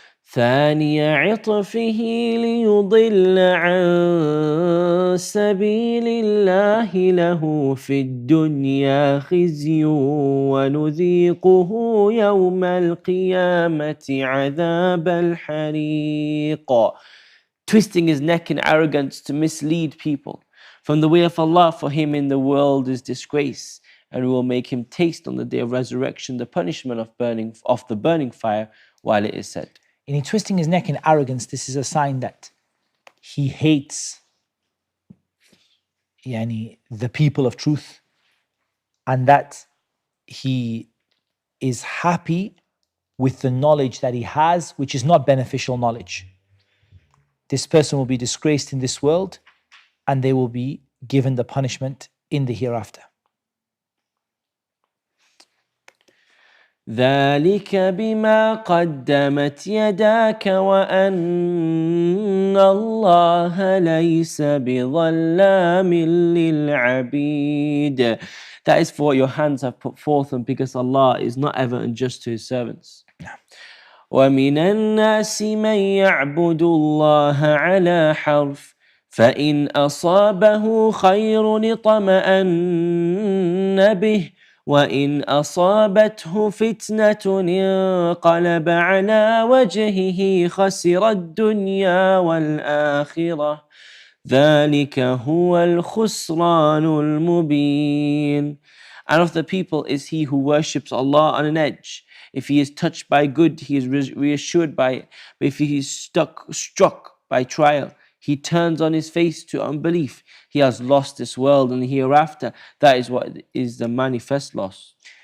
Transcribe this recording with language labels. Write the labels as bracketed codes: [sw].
[ar] ثاني عطفه ليضل عن سبيل الله له في الدنيا خزي ونذيقه يوم القيامة عذاب الحريق. [en] Twisting his neck in arrogance to mislead people from the way of Allah, for him in the world is disgrace, and we will make him taste on the day of resurrection the punishment of the burning fire, while it is said. And in twisting his neck in arrogance, this is a sign that he hates the people of truth, and that he is happy with the knowledge that he has, which is not beneficial knowledge. This person will be disgraced in this world, and they will be given the punishment in the hereafter. [ar] ذلك بما قدمت يداك وأن الله ليس بظلام للعبيد. [en] That is for what your hands have put forth, and because Allah is not ever unjust to His servants. [ar] ومن الناس من يعبد الله على حرف فإن أصابه خير اطمأن به وإن أصابته فتنة انقلب على وجهه خسر الدنيا والآخرة ذلك هو الخسران المبين. [en] And of the people is he who worships Allah on an edge. If he is touched by good, he is reassured by it. But if he is struck by trial, he turns on his face to unbelief. He has lost this world and the hereafter. That is what is the manifest loss.